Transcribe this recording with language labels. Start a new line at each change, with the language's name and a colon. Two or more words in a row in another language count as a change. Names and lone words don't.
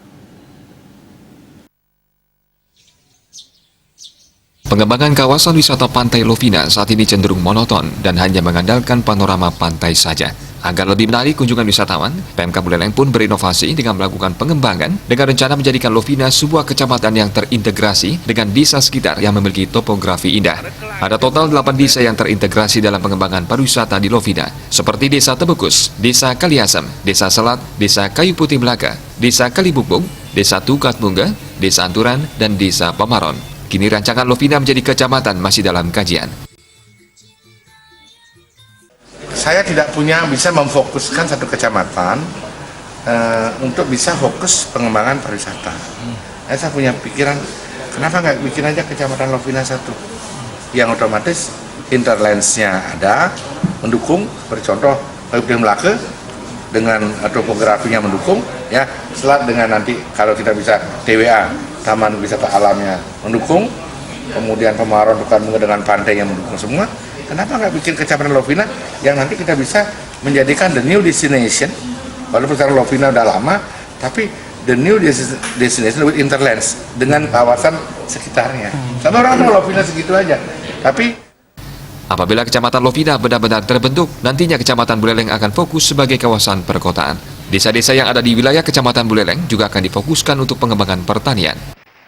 Indonesian: Pengembangan kawasan wisata Pantai Lovina saat ini cenderung monoton dan hanya mengandalkan panorama pantai saja. Agar lebih menarik kunjungan wisatawan, PMK Buleleng pun berinovasi dengan melakukan pengembangan dengan rencana menjadikan Lovina sebuah kecamatan yang terintegrasi dengan desa sekitar yang memiliki topografi indah. Ada total 8 desa yang terintegrasi dalam pengembangan pariwisata di Lovina, seperti Desa Tebekus, Desa Kaliasem, Desa Selat, Desa Kayu Putih Melaka, Desa Kalibubuk, Desa Tukatmungga, Desa Anturan, dan Desa Pamaron. Kini rancangan Lovina menjadi kecamatan masih dalam kajian. Saya tidak bisa memfokuskan satu kecamatan untuk bisa fokus pengembangan pariwisata. Saya punya pikiran, kenapa nggak bikin aja kecamatan Lovina satu, yang otomatis interlandsnya ada, mendukung, bercontoh Kayu Putih Melaka dengan topografinya mendukung, ya, Selat dengan nanti kalau kita bisa TWA, Taman Wisata Alamnya mendukung, kemudian Pemaron dengan pantai yang mendukung semua. Kenapa nggak bikin kecamatan Lovina yang nanti kita bisa menjadikan
English: the new destination,
Indonesian: walaupun sekarang Lovina udah lama, tapi
English: the new destination with interlands
Indonesian: dengan kawasan sekitarnya. Sama orang mau Lovina segitu aja, tapi apabila Kecamatan Lovina benar-benar terbentuk, nantinya Kecamatan Buleleng akan fokus sebagai kawasan perkotaan. Desa-desa yang ada di wilayah Kecamatan Buleleng juga akan difokuskan untuk pengembangan pertanian.